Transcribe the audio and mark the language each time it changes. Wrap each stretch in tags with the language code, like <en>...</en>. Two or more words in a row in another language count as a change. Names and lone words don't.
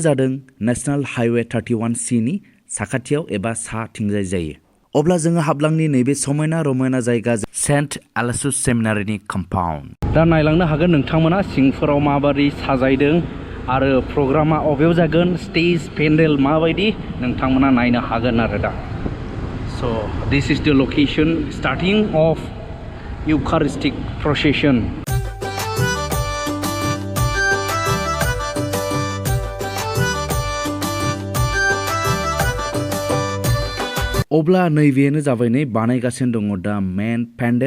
<brx>जादों</brx> <en>national highway</en> <brx>31C नि साखाथियाव एबा साथिंजाय जायो अब्ला जोङो हाबलांनि नैबे समायना रमायना जायगा सेन्ट आलासुस सेमिनारिनि कम्पाउन्ड दा नायलांनो हागोन नोंथांमोना सिंफोराव माबोरै साजायदों आरो प्रग्रामा अबेयाव जागोन</brx> <en>stage pandal</en> <brx>माबायदि नोंथांमोना नायनो हागोन आरो दा</brx> <en>so this is the location starting of Eucharistic procession</en> <brx>अब्ला नैबेनो जाबाय नै बानायगासिनो दङ दा</brx> <en>main pandal</en>